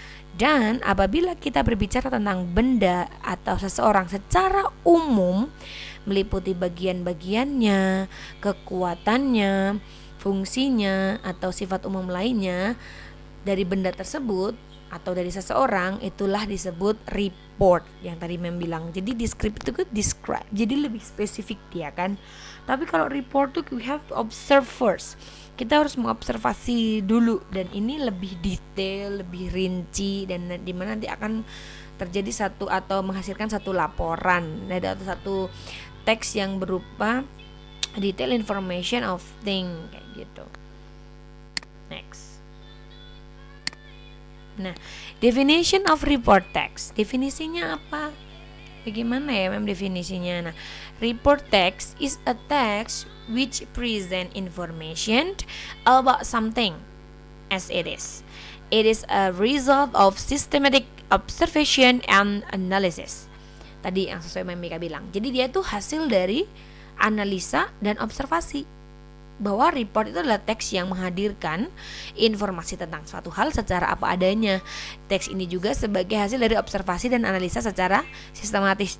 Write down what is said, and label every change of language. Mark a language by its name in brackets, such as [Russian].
[Indonesian] Dan apabila kita berbicara tentang benda atau seseorang secara umum, meliputi bagian-bagiannya, kekuatannya, fungsinya, atau sifat umum lainnya dari benda tersebut atau dari seseorang, itulah disebut report yang tadi bilang. Jadi descriptive itu describe, jadi lebih spesifik dia kan. Tapi kalau report tuh [English] we have to observe first. [Indonesian] Kita harus mengobservasi dulu, dan ini lebih detail, lebih rinci, dan dimana nanti akan terjadi satu atau menghasilkan satu laporan atau satu teks yang berupa [English] detail information of thing [Indonesian] kayak gitu. [English] Next. Nah, definition of report text. [Indonesian] Definisinya apa? Bagaimana ya definisinya? [English] Nah, report text is a text which present information about something as it is. It is a result of systematic observation and analysis. [Indonesian] Tadi yang sesuai Mika bilang. Jadi dia tuh hasil dari analisa dan observasi. Bahwa report itu adalah teks yang menghadirkan informasi tentang suatu hal secara apa adanya. Teks ini juga sebagai hasil dari observasi dan analisa secara sistematis.